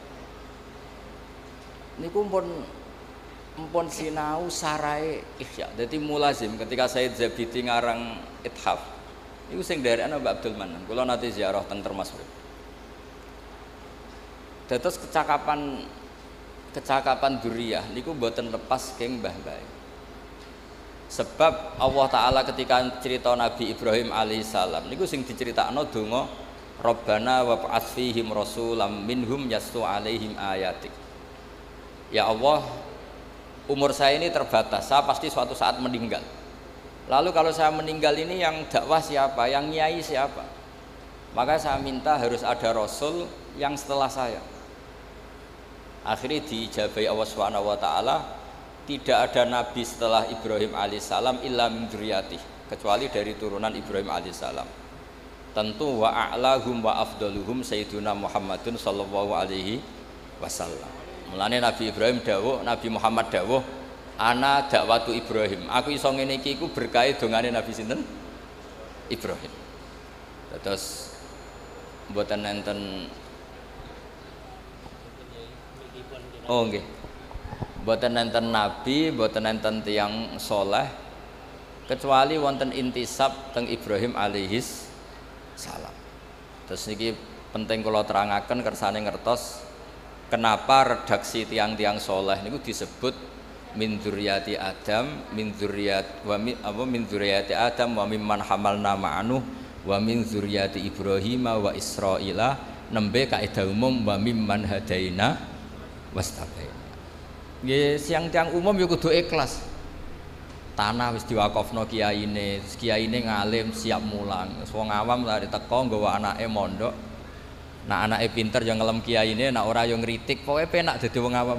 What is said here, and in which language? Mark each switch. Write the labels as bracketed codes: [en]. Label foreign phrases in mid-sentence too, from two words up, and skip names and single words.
[jv] Niku mpun sinau Sarai Ikhya. Dadi mulazim ketika Said Zabidi ngarang Ithaf. Iku sing nderekno Mbak Abdul Manan. Kula nate ziarah teng Termas. Dados kecakapan dzurriyah niku mboten lepas keng mbah-mbah. Sebab Allah taala ketika cerita Nabi Ibrahim alaihissalam niku sing diceritakno donga [ar] ربنا وابعث فيهم رسولا منهم يتلو عليهم آياتك. [id] Ya Allah, umur saya ini terbatas, saya pasti suatu saat meninggal. Lalu kalau saya meninggal ini yang dakwah siapa, yang nyai siapa? Maka saya minta harus ada rasul yang setelah saya. Akhirnya diijabahi Allah [ar] سبحانه وتعالى, [id] tidak ada nabi setelah Ibrahim alaihissalam [ar] إلا من ذريته, [id] kecuali dari turunan Ibrahim alaihissalam. [ar] Tentu وأعلاهم وأفضلهم سيدنا محمد صلى الله عليه وسلم. [jv] Mulane Nabi Ibrahim dawuh, Nabi Muhammad dawuh, [ar] أنا دعوة إبراهيم. [jv] Aku iso ngene iki iku berkah dongane Nabi sinten? Ibrahim. Terus mboten enten. Oh nggih. Mboten enten nabi, mboten enten tiyang saleh kecuali wonten intisab teng Ibrahim alaihis salam. Terus niki penting kula terangaken kersane ngertos kenapa redaksi tiang-tiang saleh niku disebut [ar] من ذرية آدم من ذرية آدم وممن حملنا معه ومن ذرية إبراهيم وإسرائيل, [jv] nembe kaidah umum [ar] وممن هدينا واجتبينا. [jv] Nggih, siang tiang umum ya kudu ikhlas. Tanah wis diwakofno kiyaine, kiyaine ngalim siap mulang. Wong awam lari teko nggawa anake mondok. Nak anake pinter ya ngelem kiyaine, nak ora ya ngritik, pokoke penak dadi wong awam.